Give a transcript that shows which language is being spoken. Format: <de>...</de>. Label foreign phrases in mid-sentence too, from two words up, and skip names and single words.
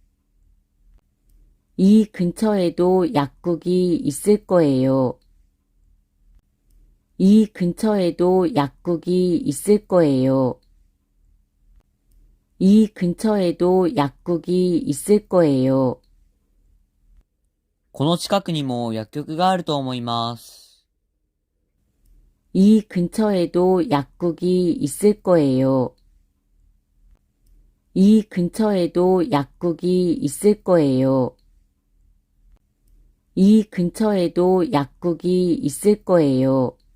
<ko>이 근처에도 약국이 있을 거예요. 이 근처에도 약국이 있을 거예요. 이 근처에도 약국이 있을 거예요.</ko> <ja>この近くにも薬局があると思います。</ja> <ko>이 근처에도 약국이 있을 거예요. 이 근처에도 약국이 있을 거예요. 이 근처에도 약국이 있을 거예요.</ko>